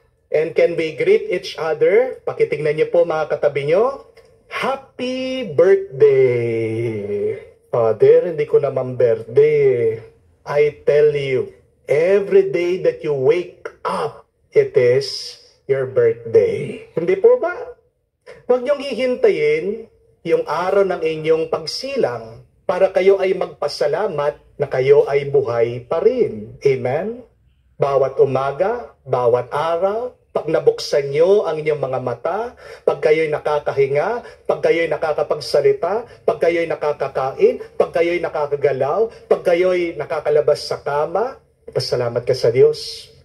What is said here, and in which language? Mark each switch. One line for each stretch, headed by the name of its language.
English: And can we greet each other?
Filipino: Pakitingnan niyo po mga katabi niyo.
English: Happy birthday! Father,
Filipino: hindi ko naman birthday.
English: I tell you, every day that you wake up, it is your birthday.
Filipino: Hindi po ba? Huwag niyong hihintayin yung araw ng inyong pagsilang para kayo ay magpasalamat na kayo ay buhay pa rin. Amen? Bawat umaga, bawat araw, pag nabuksan nyo ang inyong mga mata, pag kayo'y nakakahinga, pag kayo'y nakakapagsalita, pag kayo'y nakakakain, pag kayo'y nakakagalaw, pag kayo'y nakakalabas sa kama, pasalamat ka sa Diyos.